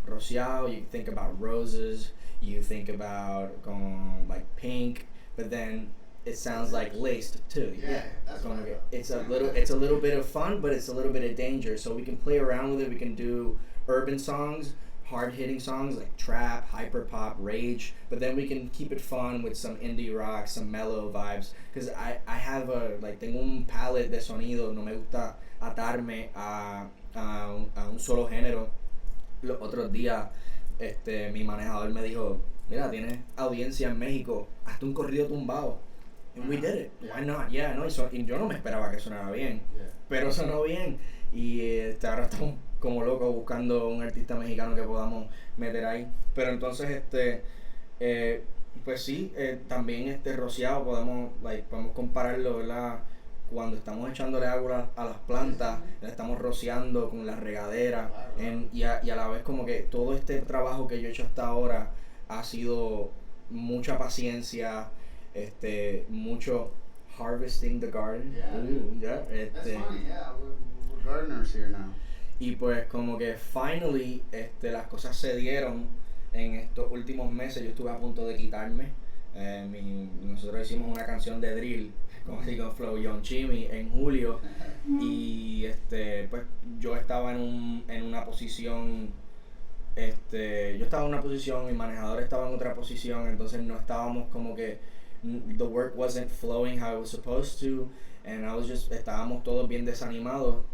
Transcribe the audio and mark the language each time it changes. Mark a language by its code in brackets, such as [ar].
[en] Rosiao, you think about roses, you think about like pink, but then it sounds like laced too. Yeah, that's [es] Como [en] what I [es] que [en] thought. it's a little bit of fun, but it's a little bit of danger. So we can play around with it. We can do urban songs, hard hitting songs like trap, hyper pop, rage, but then we can keep it fun with some indie rock, some mellow vibes. Because I have [es] tengo un palette de sonido, no me gusta atarme a un solo género. Los otros días mi manejador me dijo, mira, tienes audiencia en México, hazte un corrido tumbado. [en] And we did it. Yeah. Why not? [es] Yeah, no, y yo no me esperaba que sonara bien, [en] Yeah. [es] pero sonó bien. Y ahora estamos como locos buscando un artista mexicano que podamos meter ahí. Pero entonces, pues sí, también Rosiao podemos compararlo, ¿verdad? cuando estamos echándole agua a las plantas, le estamos rociando con la regadera, y a la vez como que todo este trabajo que yo he hecho hasta ahora ha sido mucha paciencia, mucho [en] harvesting the garden. Yeah, that's funny, yeah, we're gardeners here now. [es] Y pues como que finally las cosas se dieron en estos últimos meses. Yo estuve a punto de quitarme. Nosotros hicimos una canción de drill con Flow Young Chimmy en julio, y pues yo estaba en una posición, mi manejador estaba en otra posición, entonces no estábamos como que, [en] the work wasn't flowing how it was supposed to, [es] and estábamos todos bien desanimados.